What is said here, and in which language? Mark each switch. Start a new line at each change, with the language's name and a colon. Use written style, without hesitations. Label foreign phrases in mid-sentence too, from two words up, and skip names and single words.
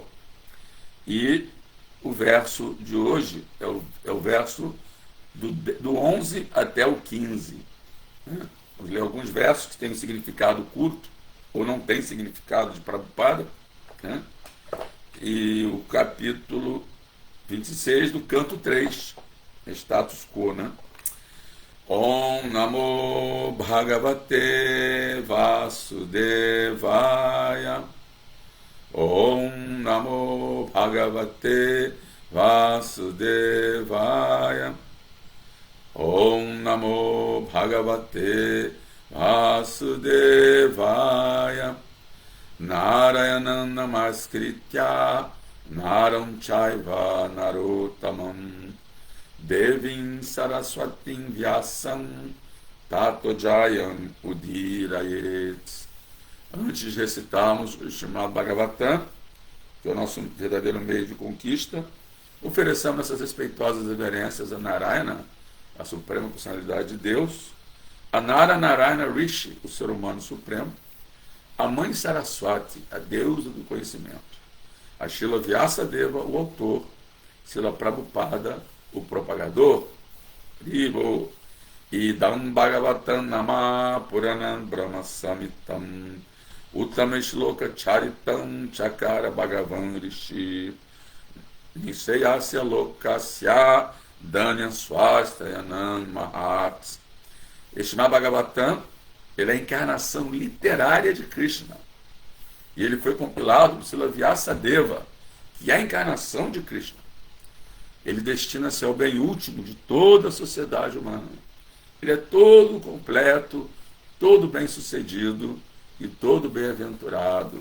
Portuguese: E o verso de hoje é o verso do 11 até o 15. Né? Vamos ler alguns versos que têm um significado curto, ou não tem significado de Prabhupada, né? E o capítulo 26 do canto 3,
Latin: status quo,
Portuguese: né?
Sanskrit: Om Namo Bhagavate Vasudevaya. Om Namo Bhagavate Vasudevaya. Om Namo Bhagavate Vasudevaya. Narayanam Namaskritya Naram Chaiva Narottamam Devim Saraswatim Vyasam Tato Jayam Udirayet.
Portuguese: Antes de recitarmos o Srimad Bhagavatam, que é o nosso verdadeiro meio de conquista, ofereçamos essas respeitosas reverências a Narayana, a suprema personalidade de Deus, a Narayana Rishi, o ser humano supremo, a mãe Saraswati, a deusa do conhecimento, a Srila Vyasadeva, o autor, Srila Prabhupada, o propagador,
Sanskrit: Rivo, Idam Bhagavatam Nama Puranam Brahma Samitam Uttama Shloka Charitam Chakara Bhagavan Rishi Niseyasya Lokasya Dhanya Swastayanam Mahats.
Portuguese: Este Bhagavatam, ele é a encarnação literária de Krishna. E ele foi compilado por Srila Vyasadeva, que é a encarnação de Krishna. Ele destina-se ao bem último de toda a sociedade humana. Ele é todo completo, todo bem-sucedido, e todo bem-aventurado.